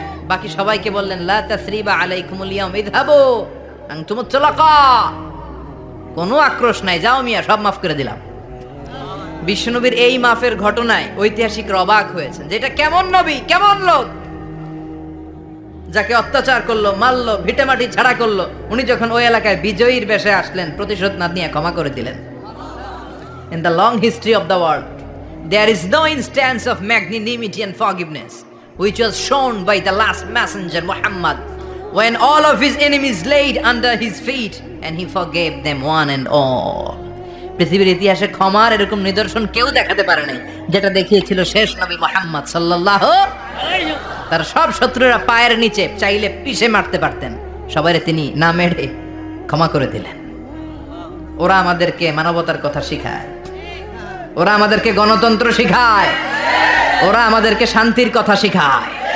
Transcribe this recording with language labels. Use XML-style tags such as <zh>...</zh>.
<bn>বাকি সবাইকে বললেন</bn> <ar>লা তাসরিবা আলাইকুমুল ইয়াউম ইযহাবু আনতুমুত তুলাকা,</ar> <bn>কোনো আক্রোশ নাই, যাও মিয়া, সব মাফ করে দিলাম। বিশ্বনবীর এই মাফের ঘটনায় ঐতিহাসিকরা অবাক হয়েছেন যে এটা কেমন নবী, কেমন লোক, যাকে অত্যাচার করলো, মারলো, ভিটেমাটি ছাড়া করলো, উনি যখন ওই এলাকায় বিজয়ীর বেশে আসলেন, প্রতিশোধ না নিয়ে ক্ষমা করে দিলেন।</bn> <en>In the long history of the world, there is no instance of magnanimity and forgiveness which was shown by the last messenger Muhammad, when all of his enemies laid under his feet and he forgave them one and all.</en> <bn>পৃথিবীর ইতিহাসে ক্ষমার এরকম নিদর্শন কেউ দেখাতে পারে নাই, যেটা দেখিয়েছিল শেষ নবী মুহাম্মদ সাল্লাল্লাহু আলাইহি। তার সব শত্রুরা পায়ের নিচে চাইলে পিষে মারতে পারতেন, সবাই তিনি না মেরে ক্ষমা করে দিলেন। ওরা আমাদেরকে মানবতার কথা শিখায়, ওরা আমাদেরকে গণতন্ত্র শিখায়, ওরা আমাদেরকে শান্তির কথা শিখায়।</bn>